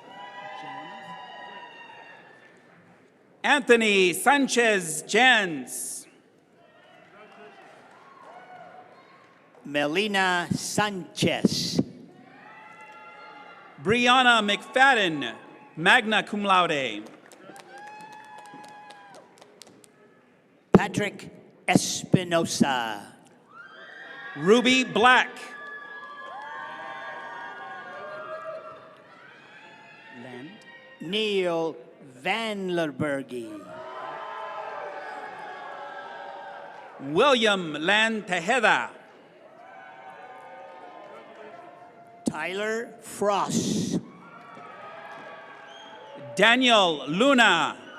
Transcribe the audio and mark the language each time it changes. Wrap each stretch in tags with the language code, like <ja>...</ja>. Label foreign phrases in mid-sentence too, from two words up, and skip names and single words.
<en>Anthony Sanchez Jans. Melina Sanchez. Brianna McFadden,</en> <la>magna cum laude.</la> <en>Patrick Espinosa. Ruby Black. Neil Vanlerbergy. William Lan Tejeda. Tyler Frost. Daniel Luna.</en>